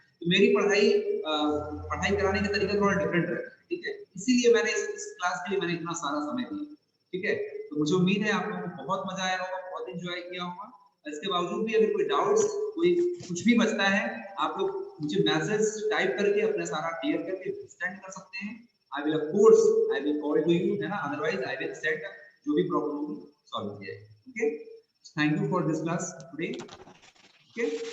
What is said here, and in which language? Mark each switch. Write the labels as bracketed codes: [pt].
[hi] तो मेरी पढ़ाई कराने का तरीका थोड़ा डिफरेंट रहता है, ठीक है? इसीलिए मैंने इस क्लास के लिए मैंने इतना सारा समय दिया, ठीक है? तो मुझे उम्मीद है आप लोगों को बहुत मजा आया होगा, बहुत एंजॉय किया होगा। इसके बावजूद भी अगर कोई डाउट्स, कोई कुछ भी बचता है, आप लोग मुझे मैसेज टाइप करके अपना सारा क्लियर करके सेंड कर सकते हैं। [en] I will of course I will call to you, [hi] है ना? [en] Otherwise I will set [hi] जो भी प्रॉब्लम होगी सॉल्व किया जाएगा, okay? [en] Thank you for this class today, okay?